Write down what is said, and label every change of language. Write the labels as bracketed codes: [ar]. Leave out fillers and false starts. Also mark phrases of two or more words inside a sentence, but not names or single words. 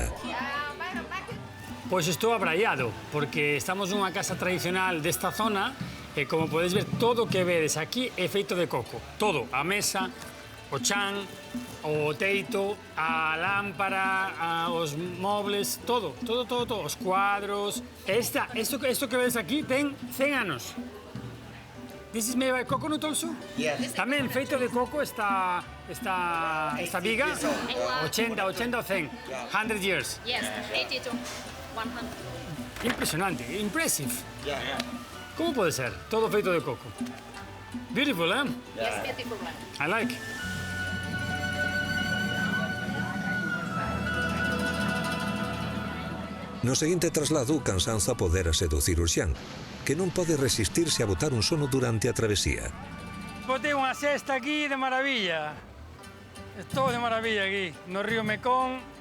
[gl] Pois estou abraiado, porque estamos nunha casa tradicional desta zona e como podes ver, todo o que vedes aquí é feito de coco. Todo, a mesa, o chan, o teito, a lámpara, os mobles, todo, os cuadros. Esto que ves aquí ten 100 anos. [en] This is made by coconut also? Yes. [gl] Tamén feito de coco esta viga, 80 o 100, 100 years. [en] Yes, 80 to 100. [gl] Impresionante, impressive. [en] Yeah. [es] ¿Cómo puede ser? [gl] Todo feito de coco. [en] Beautiful, eh? Yes, beautiful one. I like. [gl] No seguinte traslado, o cansanzo apodérase do cirurxián, que non pode resistirse a botar un sono durante a travesía. Botei unha cesta aquí de maravilla. Estou de maravilla aquí, no río Mekong.